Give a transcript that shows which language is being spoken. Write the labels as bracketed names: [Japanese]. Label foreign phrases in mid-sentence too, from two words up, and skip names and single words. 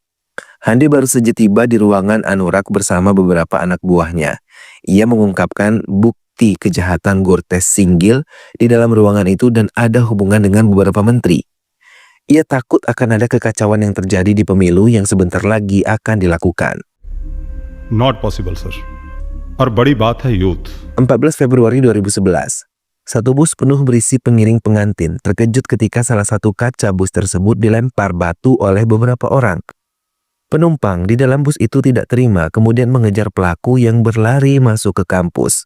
[Indonesian] Hande baru saja tiba di ruangan Anurak bersama beberapa anak buahnya. Ia mengungkapkan bukti kejahatan Gurtesh Singhil di dalam ruangan itu dan ada hubungan dengan beberapa menteri. Ia takut akan ada kekacauan yang terjadi di pemilu yang sebentar lagi akan dilakukan. [English] Not possible, [Hindi] sir. और बड़ी बात है youth. [Indonesian] 14 Februari 2011. Satu bus penuh berisi pengiring pengantin terkejut ketika salah satu kaca bus tersebut dilempar batu oleh beberapa orang. Penumpang di dalam bus itu tidak terima, kemudian mengejar pelaku yang berlari masuk ke kampus.